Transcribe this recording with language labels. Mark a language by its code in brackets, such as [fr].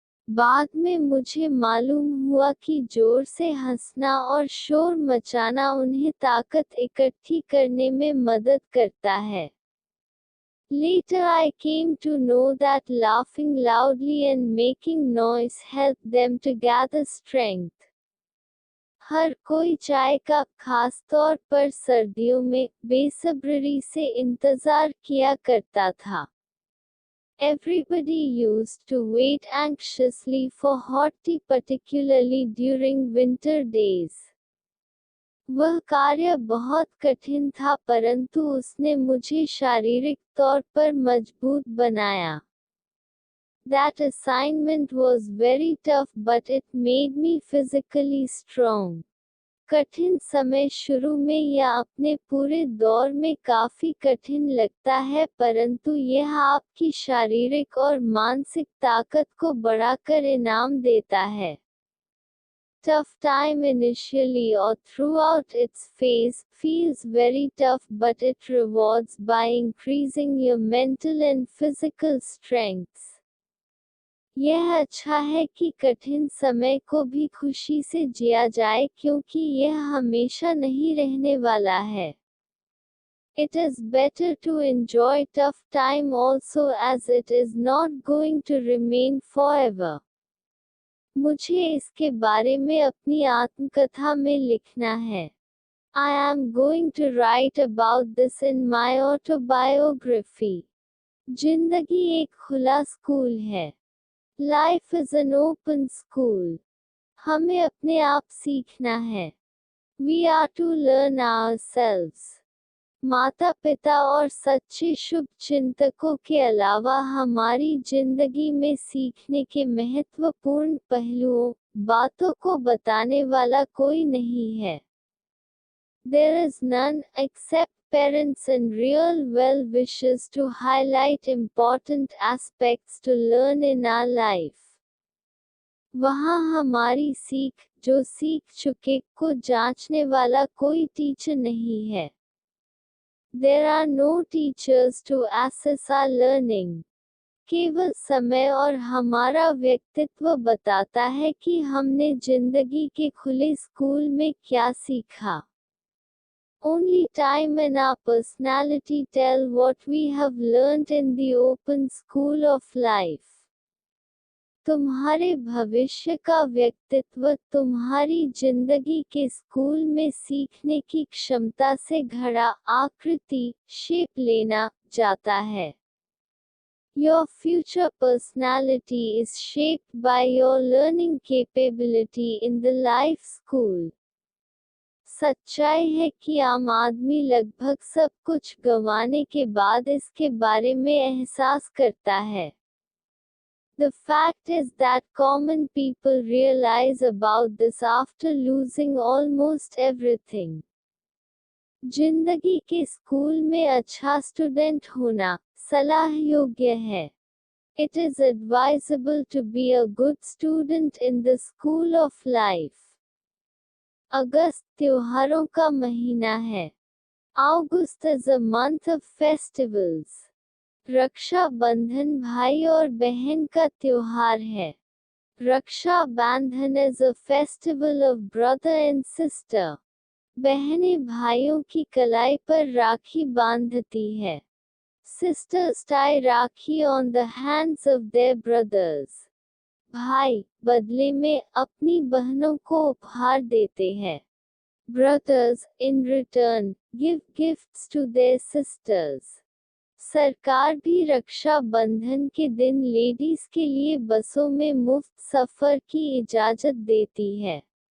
[hi] बाद में मुझे मालूम हुआ कि जोर से हंसना और शोर मचाना उन्हें ताकत इकट्ठी करने में मदद करता है। [en] Later I came to know that laughing loudly and making noise helped them to gather strength. [hi] हर कोई चाय का खास तौर पर सर्दियों में बेसब्री से इंतजार किया करता था। [en] Everybody used to wait anxiously for hot tea, particularly during winter days. [hi] वह कार्य बहुत कठिन था परंतु उसने मुझे शारीरिक तौर पर मजबूत बनाया। [en] That assignment was very tough but it made me physically strong. [hi] कठिन समय शुरू में या अपने पूरे दौर में काफी कठिन लगता है परंतु यह आपकी शारीरिक और मानसिक ताकत को बढ़ाकर इनाम देता है। [en] Tough time initially or throughout its phase feels very tough but it rewards by increasing your mental and physical strengths. [hi] यह अच्छा है कि कठिन समय को भी खुशी से जिया जाए क्योंकि यह हमेशा नहीं रहने वाला है। [en] It is better to enjoy tough time also as it is not going to remain forever. [hi] मुझे इसके बारे में अपनी आत्मकथा में लिखना है। [en] I am going to write about this in my autobiography. [hi] जिंदगी एक खुला स्कूल है। [en] Life is an open school. [hi] हमें अपने आप सीखना है। [en] We are to learn ourselves. [hi] माता पिता और सच्चे शुभ चिंतकों के अलावा हमारी जिंदगी में सीखने के महत्वपूर्ण पहलुओं, बातों को बताने वाला कोई नहीं है। [en] There is none except parents and real well-wishers to highlight important aspects to learn in our life. [hi] वहाँ हमारी सीख, जो सीख चुके, को जांचने वाला कोई टीचर नहीं है। [en] There are no teachers to assess our learning. [hi] केवल समय और हमारा व्यक्तित्व बताता है कि हमने जिंदगी के खुले स्कूल में क्या सीखा। [en] Only time and our personality tell what we have learned in the open school of life. [hi] तुम्हारे भविष्य का व्यक्तित्व तुम्हारी जिंदगी के स्कूल में सीखने की क्षमता से घड़ा, आकृति, शेप लेना जाता है। [en] Your future personality is shaped by your learning capability in the life school. [hi] सच्चाई है कि आम आदमी लगभग सब कुछ गंवाने के बाद इसके बारे में एहसास करता है। [en] The fact is that common people realize about this after losing almost everything. [hi] जिंदगी के स्कूल में अच्छा स्टूडेंट होना सलाह योग्य है। [en] It is advisable to be a good student in the school of life. [hi] अगस्त त्योहारों का महीना है। [en] August is a month of festivals. [hi] रक्षा बंधन भाई और बहन का त्योहार है। [en] Raksha Bandhan is a festival of brother and sister. [hi] बहनें भाइयों की कलाई पर राखी बांधती है। [en] Sisters tie rakhi on the hands of their brothers. [hi] भाई बदले में अपनी बहनों को उपहार देते हैं। [en] Brothers, in return, give gifts to their sisters. [hi] सरकार भी रक्षा बंधन के दिन लेडीज के लिए बसों में मुफ्त सफर की इजाजत देती है।